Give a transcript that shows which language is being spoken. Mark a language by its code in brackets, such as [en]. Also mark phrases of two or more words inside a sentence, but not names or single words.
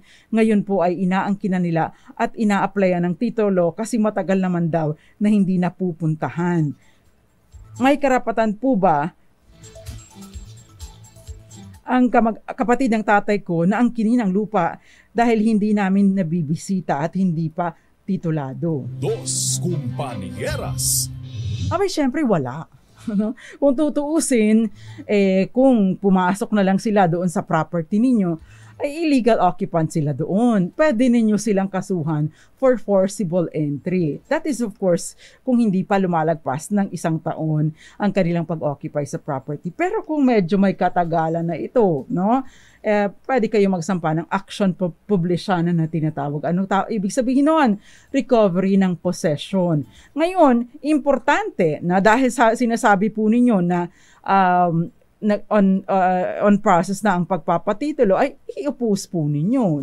[tl] Ngayon po ay inaangkinan nila at ina-applyan ng titulo kasi matagal naman daw na hindi napupuntahan. May karapatan po ba ang kapatid ng tatay ko na angkinin ang lupa dahil hindi namin nabibisita at hindi pa titulado? Dos Compañeras. Abay, syempre wala. Kung tutuusin, kung pumasok na lang sila doon sa property ninyo, ay [en] illegal occupant [tl] sila doon. Pwede ninyo silang kasuhan [en] for forcible entry. That is of course [tl] kung hindi pa lumalagpas ng 1 taon ang kanilang pag-occupy sa property. Pero kung medyo may katagalan na ito, pwede kayo magsampa ng action publisyanan na tinatawag. Ibig sabihin noon? Recovery ng possession. Ngayon, importante na dahil sinasabi po ninyo na [en] on process [tl] na ang pagpapatitulo, ay i-oppose po ninyo.